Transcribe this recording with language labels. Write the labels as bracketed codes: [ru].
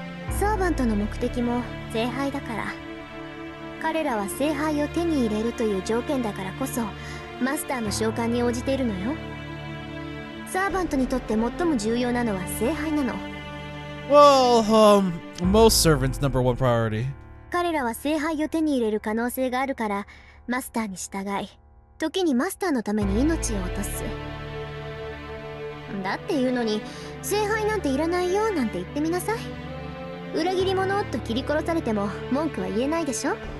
[ja] サーバントの目的も聖杯だから。彼らは聖杯を手に入れるという条件だからこそマスターの召喚に応じているのよ。サーバントにとって最も重要なのは聖杯なの。 [en] Well, most servants' number one priority. [ja] 彼らは聖杯を手に入れる可能性があるからマスターに従い、時にマスターのために命を落とす。だっていうのに聖杯なんていらないよなんて言ってみなさい。裏切り者と切り殺されても文句は言えないでしょ。